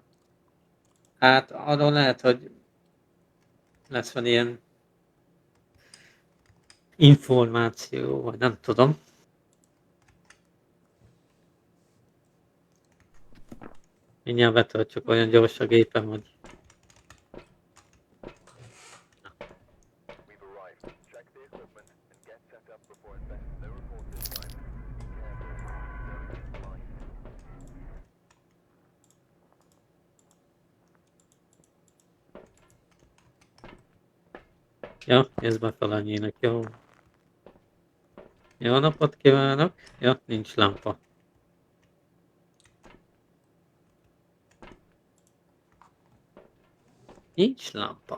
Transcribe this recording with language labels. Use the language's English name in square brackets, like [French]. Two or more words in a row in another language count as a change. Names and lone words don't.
[Hungarian] Hát arról lehet, hogy lesz van ilyen információ, vagy nem tudom. Mindjárt betöltsük, olyan gyors a gépem, hogy [English] We've arrived. Check the equipment and get set up before invest. No report this time. Be careful. Going in blind. [Hungarian] ja, ez befelé annyinak, jó. Jó napot kívánok! Ja, nincs lámpa. Nincs lámpa.